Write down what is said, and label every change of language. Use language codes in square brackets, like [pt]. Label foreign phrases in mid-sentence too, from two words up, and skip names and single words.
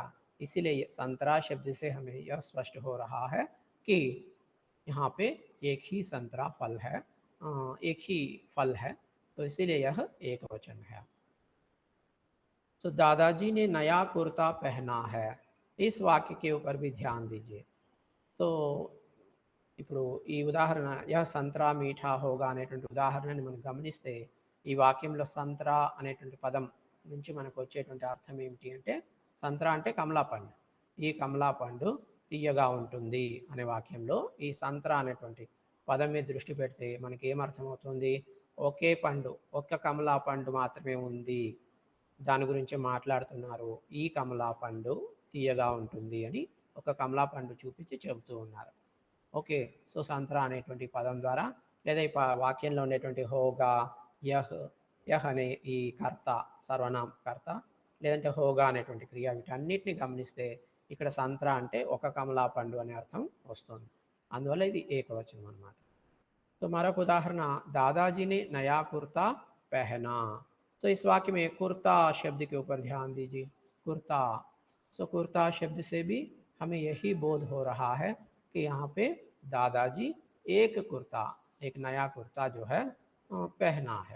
[hi] इसीलिए संतरा शब्द से हमें यह स्पष्ट हो रहा है कि यहाँ पे एक ही संतरा फल है, एक ही फल है, तो इसीलिए यह एक वचन है। तो दादाजी ने नया कुर्ता पहना है, इस वाक्य के ऊपर भी ध्यान दीजिए। [te] సో ఇప్పుడు ఈ ఉదాహరణ [hi] यह संतरा मीठा होगा [te] అనేటువంటి ఉదాహరణని మనం గమనిస్తే ఈ వాక్యంలో సంత్రా అనేటువంటి పదం నుంచి మనకు వచ్చేటువంటి అర్థం ఏమిటి అంటే, సంత్రా అంటే కమలా పండు, ఈ కమలా పండు తీయగా ఉంటుంది అనే వాక్యంలో ఈ సంత్రా అనేటువంటి పదం మీద దృష్టి పెడితే మనకి ఏమర్థమవుతుంది, ఒకే పండు, ఒక్క కమలా పండు మాత్రమే ఉంది, దాని గురించి మాట్లాడుతున్నారు. ఈ కమలా పండు తీయగా ఉంటుంది అని ఒక కమలా పండు చూపించి చెబుతూ ఉన్నారు. ఓకే. సో, సంత్రా అనేటువంటి పదం ద్వారా లేదా ఈ వాక్యంలో ఉండేటువంటి హోగా, యహ్, యహ్ అనే ఈ కర్త, సర్వనామ కర్త, లేదంటే హోగా అనేటువంటి క్రియ, వీటన్నిటిని గమనిస్తే ఇక్కడ సంత్రా అంటే ఒక కమలా పండు అనే అర్థం వస్తుంది. అందువల్ల ఇది ఏకవచనం అన్నమాట. [hi] तो हमारा उदाहरण, दादाजी ने नया कुर्ता पहना। तो इस वाक्य में कुर्ता शब्द के ऊपर ध्यान दीजिए, कुर्ता। सो कुर्ता शब्द से भी हमें यही बोध हो रहा है कि यहाँ पे दादाजी एक कुर्ता, एक नया कुर्ता जो है पहना है।